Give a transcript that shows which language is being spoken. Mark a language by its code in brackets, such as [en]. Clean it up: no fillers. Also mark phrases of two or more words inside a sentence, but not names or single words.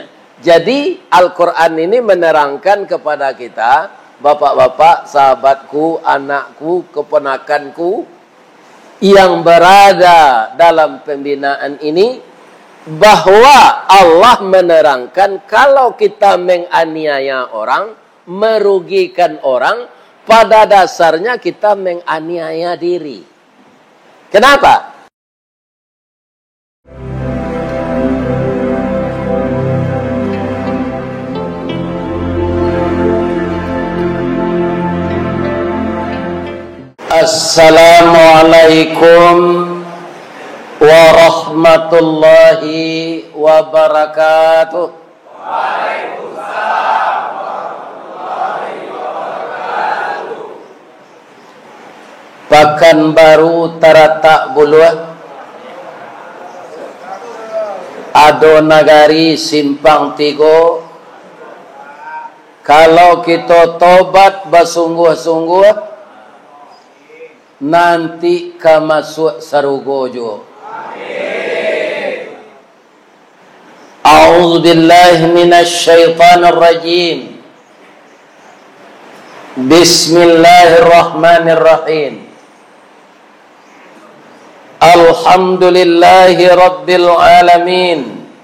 [id] Jadi Al-Quran ini menerangkan kepada kita, bapak-bapak, sahabatku, anakku, keponakanku, yang berada dalam pembinaan ini, bahwa Allah menerangkan kalau kita menganiaya orang, merugikan orang, pada dasarnya kita menganiaya diri. Kenapa? [ar] السلام عليكم ورحمة الله وبركاته. وعليكم السلام ورحمة الله وبركاته. [min] Pekanbaru Taratak Buluh, Ado Nagari Simpang Tigo. [id] Kalau kita tobat bersungguh-sungguh, nanti [min] ka masuk sarugo jo. [ar] Amin. أعوذ بالله من الشيطان الرجيم. بسم الله الرحمن الرحيم. الحمد لله رب العالمين.